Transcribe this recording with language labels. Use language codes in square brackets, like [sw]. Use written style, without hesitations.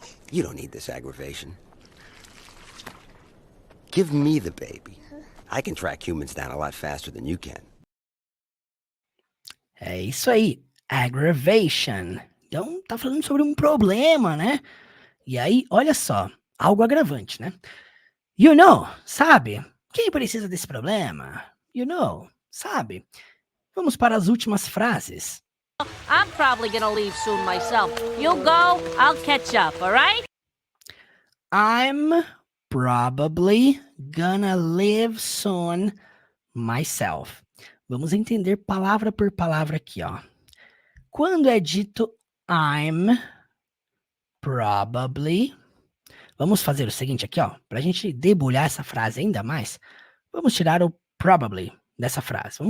[en] You don't need this aggravation. Give me the baby. I can track humans down a lot faster than you can. [pt] É isso aí, aggravation. Então, tá falando sobre um problema, né? E aí, olha só, algo agravante, né? [en] You know, [pt] sabe? Quem precisa desse problema? [en] You know, [pt] sabe? Vamos para as últimas frases. [en] I'm probably gonna leave soon myself. You go, I'll catch up, alright? I'm probably gonna leave soon myself. [pt] Vamos entender palavra por palavra aqui, ó. Quando é dito [en] I'm probably, [pt] vamos fazer o seguinte aqui, ó, pra gente debulhar essa frase ainda mais, vamos tirar o probably dessa frase.